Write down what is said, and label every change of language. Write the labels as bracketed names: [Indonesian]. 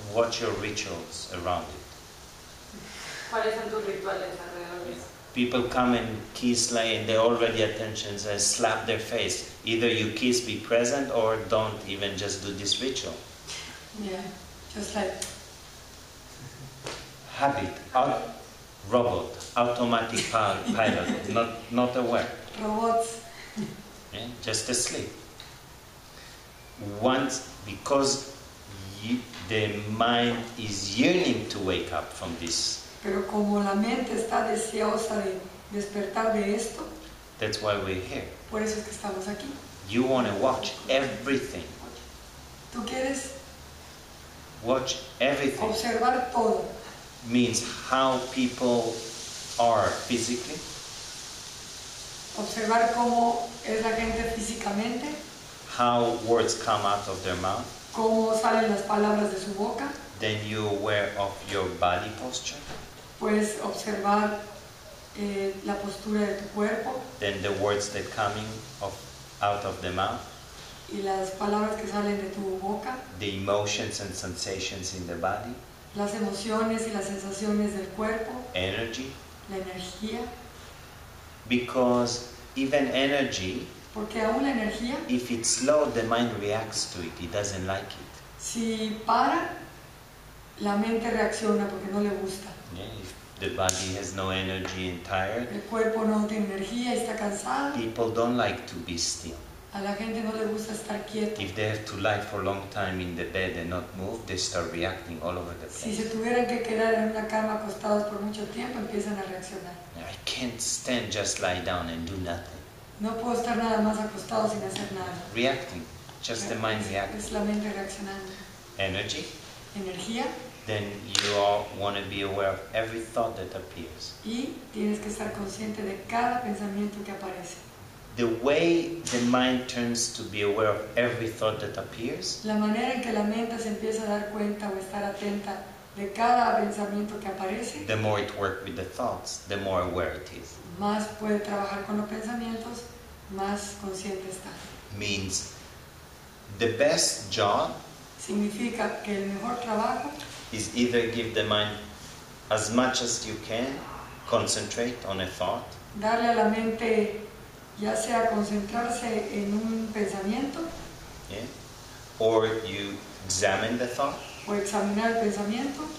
[English] watch your rituals around it. [Spanish] ¿Cuáles son tus rituales alrededor de eso? [English] People come and kiss like and they're already attention and slap their face. Either you kiss, be present, or don't even just do this ritual. yeah, just like Habit, robot, automatic pilot, not aware, robots. yeah? Just asleep. Once, because the mind is yearning to wake up from this. [Spanish] Pero como la mente está deseosa de despertar de esto, [English] That's why we're here. [Spanish] por eso es que estamos aquí. [English] You want to watch everything. [Spanish] Tú quieres [English] Watch everything. [Spanish] observar todo, [English] Means how people are physically, [Spanish] observar cómo es la gente físicamente, [English] how words come out of their mouth. [Spanish] cómo salen las palabras de su boca. [English] Then you're aware of your body posture. [Spanish] Puedes observar la postura de tu cuerpo [English] Then the words that coming out of the mouth. [Spanish] y las palabras que salen de tu boca, [English] The emotions and sensations in the body. [Spanish] las emociones y las sensaciones del cuerpo, [English] Energy. [Spanish] la energía, [English] Because even energy, [Spanish] porque aún la energía, [English] if it's slow, the mind reacts to it. It doesn't like it. [Spanish] si para, la mente reacciona porque no le gusta. [English] Yeah? If the body has no energy and tired, [Spanish] El cuerpo no tiene energía y está cansado. [English] people don't like to be still. [Spanish] A la gente no le gusta estar quieto. [English] If they have to lie for a long time in the bed and not move, they start reacting all over the [Spanish] Si [English] place. [Spanish] se tuvieran que quedar en una cama acostados por mucho tiempo, empiezan a reaccionar. [English] I can't stand just lie down and do nothing. [Spanish] No puedo estar nada más acostado sin hacer nada. [English] Reacting, just the mind reacting. [Spanish] Es la mente reaccionando. [English] Energy, [Spanish] Energía [English] then you all want to be aware of every thought that appears. [Spanish] y tienes que estar consciente de cada pensamiento que aparece. [English] the way the mind turns to be aware of every thought that appears, [Spanish] La manera en que la mente se empieza a dar cuenta o estar atenta de cada pensamiento que aparece, [English] the more it works with the thoughts, the more aware it is. [Spanish] más puede trabajar con los pensamientos, más consciente está. [English] Means the best job [Spanish] Significa que el mejor trabajo [English] is either give the mind as much as you can, concentrate on a thought, [Spanish] darle a la mente, ya sea concentrarse en un pensamiento [English] yeah? Or you examine the thought, o examinar el pensamiento